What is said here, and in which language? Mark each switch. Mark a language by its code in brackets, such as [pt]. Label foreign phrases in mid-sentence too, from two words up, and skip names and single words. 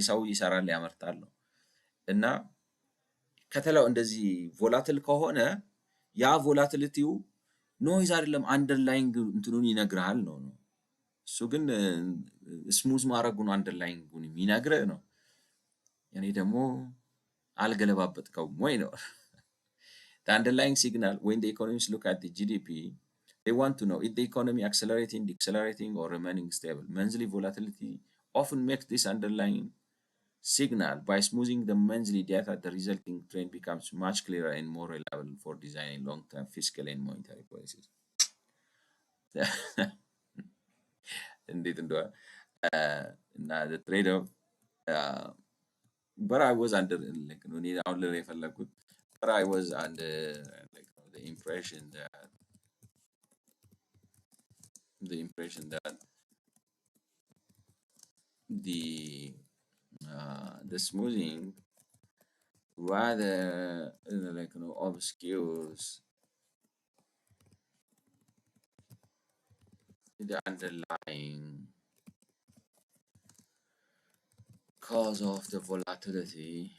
[am] ሰው ይሰራል ያመርታል ነው። እና ከተለው እንደዚህ ቮላትል ከሆነ ያ ቮላቲሊቲው ኖይዝ አይደለም አንደርላይንግ እንትኑን ይነግርሃል ነው። እሱ ግን ስሙዝ ማድረጉን አንደርላይንጉን የሚነግርህ ነው። እኔ ደግሞ አልገለባበጥከውም ወይ ነው። [en] The underlying signal when the economists look at the GDP, they want to know if the economy accelerating, decelerating, or remaining stable. Monthly volatility often makes this underlying signal. By smoothing the monthly data, the resulting trend becomes much clearer and more reliable for designing long-term fiscal and monetary policies. [am] እንዴት እንደሆነ እና [en] the trade of but I was under like [am] እኔ አሁን ላይ የፈለኩት [en] but I was under like the impression that the smoothing rather like obscures the underlying cause of the volatility.